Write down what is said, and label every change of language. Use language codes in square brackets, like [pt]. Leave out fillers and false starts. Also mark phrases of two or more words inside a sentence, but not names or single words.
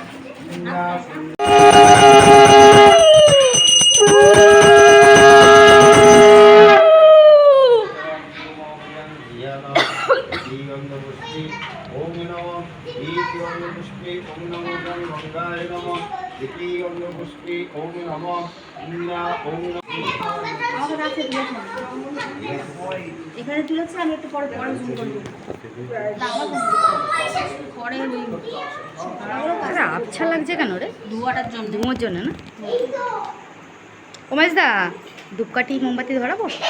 [sa] ओम नमो पुष्पे ओम नमो गंगाय नमो इति पुष्पे ओम नमो ओम [bn] এখানে তুলেছে, আমি একটু পরে পরে জুম করবো। পরে আরে আচ্ছা লাগছে কেন রে? ধোয়াটার জন্য, ধুমোর জন্য না? উমেশ দা, ধূপকাঠি মোমবাতি ধরাবো?